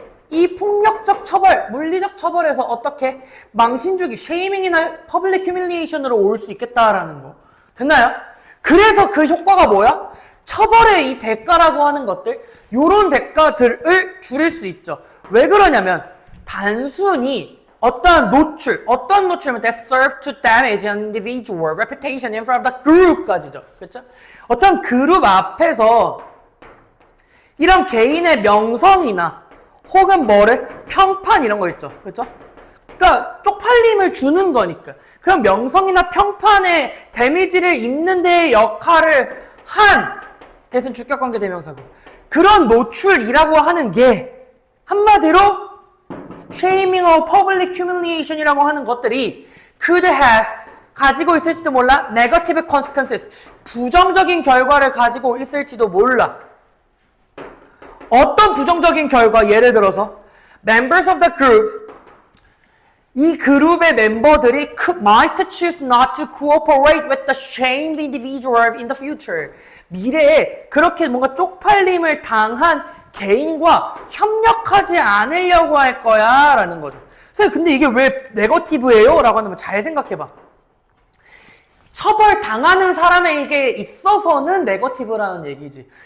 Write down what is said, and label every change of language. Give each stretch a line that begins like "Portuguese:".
Korean: 이 폭력적 처벌, 물리적 처벌에서 어떻게 망신주기, 쉐이밍이나 퍼블릭 휴밀리에이션으로 올 수 있겠다라는 거. 됐나요? 그래서 그 효과가 뭐야? 처벌의 이 대가라고 하는 것들, 요런 대가들을 줄일 수 있죠. 왜 그러냐면 단순히 어떤 노출이면
English: that serve to damage an individual reputation in front of the group까지죠.
Korean: 그렇죠? 어떤 그룹 앞에서 이런 개인의 명성이나 혹은 평판 이런 거 있죠. 그렇죠? 그러니까 쪽팔림을 주는 거니까. 그런 명성이나 평판에 데미지를 입는 데 역할을 한 대신 주격관계 대명사고. 그런 노출이라고 하는 게 한마디로
English: shaming or public humiliation
Korean: 이라고 하는 것들이
English: could have
Korean: 가지고 있을지도 몰라.
English: negative consequences.
Korean: 부정적인 결과를 가지고 있을지도 몰라. 어떤 부정적인 결과?
English: 예를 들어서 members of the group
Korean: 이 그룹의 멤버들이
English: might choose not to cooperate with the shamed individual in the future.
Korean: 미래에 그렇게 뭔가 쪽팔림을 당한 개인과 협력하지 않으려고 할 거야 라는 거죠. 선생님 근데 이게 왜 네거티브예요? 라고 하면 잘 생각해봐. 처벌 당하는 사람에게 있어서는 네거티브라는 얘기지.